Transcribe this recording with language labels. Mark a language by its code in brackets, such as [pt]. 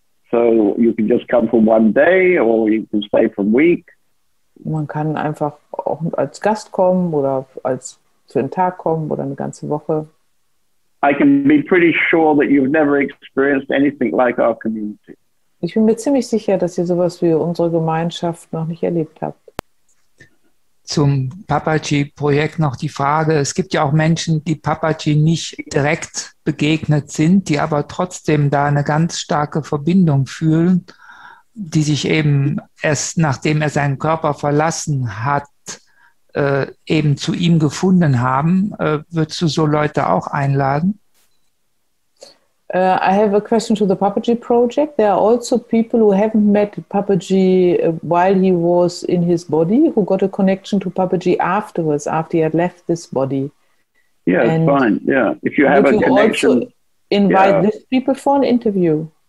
[en] So you can just come for one day or you can stay for a week. [de] Man kann einfach auch als Gast kommen oder für einen Tag kommen oder eine ganze Woche. [en] I can be pretty sure that you've never experienced anything like our community. [de] Ich bin mir ziemlich sicher, dass ihr sowas wie unsere Gemeinschaft noch nicht erlebt habt. Zum Papaji-Projekt noch die Frage, es gibt ja auch Menschen, die Papaji nicht direkt begegnet sind, die aber trotzdem da eine ganz starke Verbindung fühlen, die sich eben erst nachdem er seinen Körper verlassen hat, eben zu ihm gefunden haben. Würdest du so Leute auch einladen? [en] I have a question to the Papaji-Projekt. There are also people who haven't met Papaji while he was in his body, who got a connection to Papaji afterwards, after he had left this body. Yeah, it's fine. Yeah, if you have a connection. Would you also invite these people for an interview?